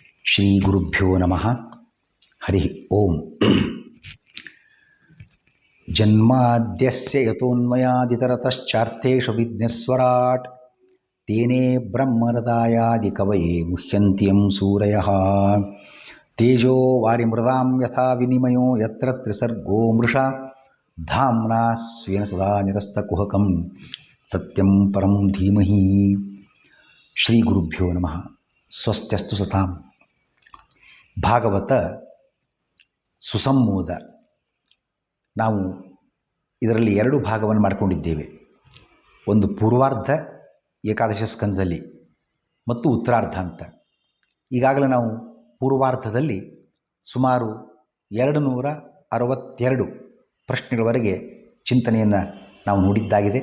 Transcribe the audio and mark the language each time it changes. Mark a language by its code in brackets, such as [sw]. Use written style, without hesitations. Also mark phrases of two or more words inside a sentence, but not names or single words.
[sa] ಶ್ರೀ ಗುರುಭ್ಯೋ ನಮಃ. ಹರಿ ಓಂ. ಜನ್ಮಾದ್ಯಸ್ಯ ಯತೋನ್ಮಯಾದಿತರತಶ್ಚಾರ್ಥೇಷು ವಿಘ್ನೇಶ್ವರಾಟ್ ತೇನೇ ಬ್ರಹ್ಮಹೃದಾಯಾದಿ ಕವಯೇ ಮುಹ್ಯಂತಿ ಯಂ ಸೂರಯಃ. ತೇಜೋ ವಾರಿಮೃದಾಂ ಯಥಾ ವಿನಿಮಯೋ ಯತ್ರ ತ್ರಿಸರ್ಗೋ ಮೃಷಾ ಧಾಮ್ನಾ ಸ್ವೇನ ಸದಾ ನಿರಸ್ತಕುಹಕಂ ಸತ್ಯಂ ಪರಂ ಧೀಮಹಿ. ಶ್ರೀ ಗುರುಭ್ಯೋ ನಮಃ. ಸ್ವಸ್ತ್ಯಸ್ತು ಸತಾಂ. ಭಾಗವತ ಸುಸಂಮೋದ. [kn] ನಾವು ಇದರಲ್ಲಿ ಎರಡು ಭಾಗವನ್ನು ಮಾಡಿಕೊಂಡಿದ್ದೇವೆ. ಒಂದು ಪೂರ್ವಾರ್ಧ ಏಕಾದಶ ಸ್ಕಂದದಲ್ಲಿ ಮತ್ತು ಉತ್ತರಾರ್ಧ ಅಂತ. ಈಗಾಗಲೇ ನಾವು ಪೂರ್ವಾರ್ಧದಲ್ಲಿ ಸುಮಾರು 262 ಪ್ರಶ್ನೆಗಳವರೆಗೆ ಚಿಂತನೆಯನ್ನು ನಾವು ನೋಡಿದ್ದಾಗಿದೆ.